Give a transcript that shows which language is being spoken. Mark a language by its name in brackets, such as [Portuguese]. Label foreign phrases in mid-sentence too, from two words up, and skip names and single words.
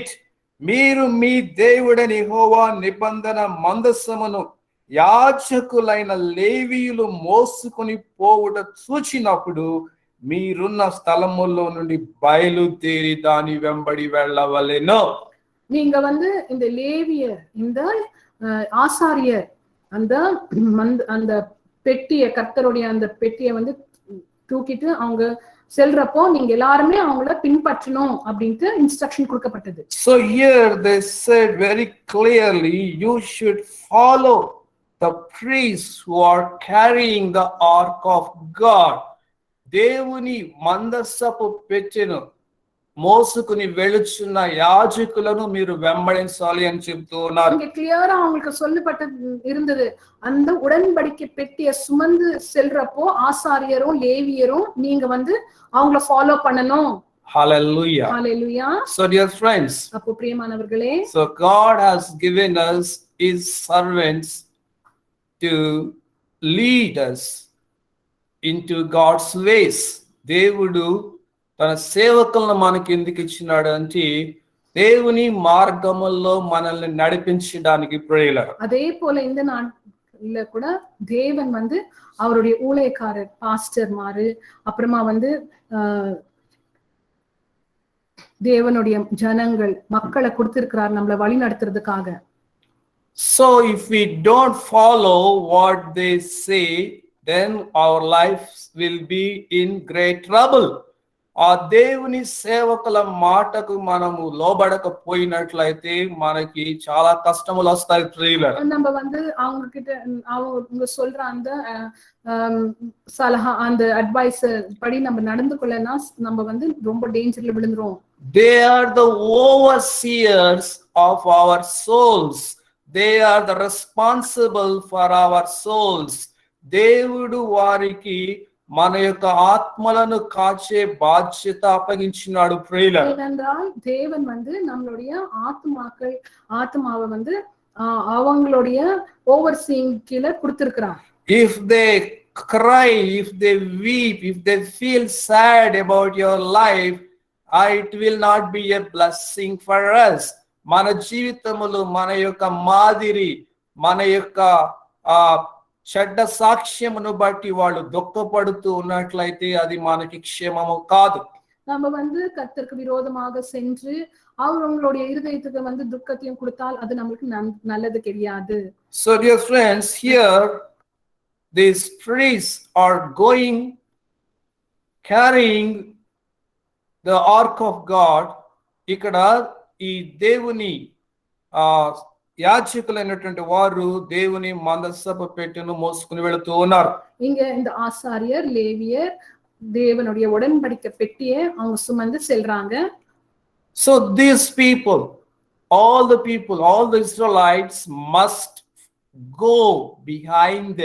[Telugu] మీరు మీ దేవుడైన యెహోవా నిబంధన మందసమును యాజకులైన లేవీయులు మోసుకొని పోవుట చూచినప్పుడు మీరున్న స్థలములో నుండి బయలుదేరి దాని వెంబడి వెళ్ళవలెను. [Tamil] நீங்க இந்த லேவியர், இந்த ஆசாரியர் அந்த பெட்டியை, கர்த்தருடைய அந்த பெட்டியை தூக்கிட்டு அவங்க செல்றப்போ நீங்க எல்லாருமே அவங்கள பின்பற்றணும் அப்படின்ட்டு இன்ஸ்ட்ரக்ஷன் கொடுக்கப்பட்டது. [English] So here they said very clearly, you should follow the priests who are carrying the ark of God. [Telugu] దేవుని మందసపు పెట్టెను మోసుకుని వెళుచున్న యాజకులను మీరు వెంబడించాలి అని చెప్తూ ఉన్నారు. [Tamil] இங்க கிளியரா அவங்களுக்கு சொல்லப்பட்டது இருந்தது. அந்த உடன்படிக்கை பெட்டியை சுமந்து செல்றப்போ ஆசாரியரும் லேவியரும் நீங்க வந்து அவங்கள ஃபாலோ பண்ணணும். [English] Hallelujah. [Tamil] ஹalleluya. [English] So dear friends, [Tamil] அப்போ பிரியமானவர்களே, [English] so God has given us his servants to lead us into God's ways. [Telugu] దేవుడు తన సేవకులను మనకి ఎందుకు ఇచ్చినాడు అంటే దేవుని మార్గముల్లో మనల్ని నడిపించడానికి ప్రేరణ. [Tamil] அதே போல இந்த நாட்ல கூட தேவன் வந்து அவருடைய ஊழியக்காரர் பாஸ்டர் மாரு அப்புறமா வந்து தேவனுடைய ஜனங்கள் மக்களை கொடுத்திருக்கிறார் நம்மளை வழி நடத்துறதுக்காக. [English] So if we don't follow what they say, then our lives will be in great trouble. [Telugu] ఆ దేవుని సేవకుల మాటకు మనము లోబడకపోయినట్లయితే మనకి చాలా కష్టములు వస్తాయి ప్రియులారా. [Tamil] நம்ம வந்து அவங்க கிட்ட அவங்க சொல்ற அந்த சலஹா அந்த அட்வைஸ் படி நம்ம நடந்து கொள்ளனா நம்ம வந்து ரொம்ப டேஞ்சர்ல விழுந்துறோம். [English] They are the overseers of our souls. They are the responsible for our souls. [Telugu] దేవుడు వారికి మన యొక్క ఆత్మలను కాచే బాధ్యత అప్పగించినాడు ప్రియులారా. [Tamil] ஏனென்றால் தேவன் வந்து நம்மளுடைய ஆத்மாவை வந்து அவங்களுடைய ஓவர்சீயிங் கீழ கொடுத்திருக்கிறார். [English] If they cry, if they weep, if they feel sad about your life, it will not be a blessing for us. [Telugu] మన జీవితములు మన యొక్క మాదిరి మన యొక్క చెడ్డ సాక్ష్యమును బట్టి వాళ్ళు దుఃఖపడుతూ ఉన్నట్లయితే అది మనకి క్షేమము కాదు. [Tamil] நம்ம வந்து கர்த்தருக்கு விரோதமாக சென்று அவங்களுடைய இருதயத்துக்கு வந்து துக்கத்தையும் கொடுத்தால் அது நமக்கு நல்லது கிடையாது. [English] So dear friends, here these priests are going carrying the ark of God. [Telugu] ఇక్కడ ఈ దేవుని యాజకులైనటువంటి వారు దేవుని మందసపు పెట్టెను మోసుకుని వెళుతూ ఉన్నారు. [Tamil] இங்க இந்த ஆசாரியர் லேவியர் தேவனுடைய உடன்படிக்கை பெட்டியை அவங்க சுமந்து செல்றாங்க. [English] So these people, all the Israelites must go behind them.